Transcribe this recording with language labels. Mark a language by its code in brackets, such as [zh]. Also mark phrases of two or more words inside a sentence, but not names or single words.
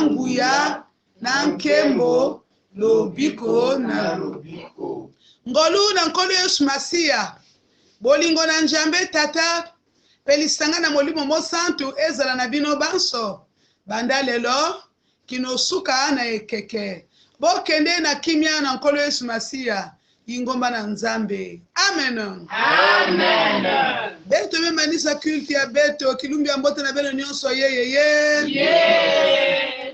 [ln] nguya na nkembo lobiko na lobiko ngolu na nkolo Yesu Masia bolingo na njambe tata pelisanga na molimo mo santu ezala na bino banso banda lelo kinosuka na ekeke bokende na kimia na nkolo Yesu Masia ingomba na nzambe. Amen. Amen. [kg] Beto memanisa culte ya beto kilumbi ambote na belo nyonso ye. [en] Yeah.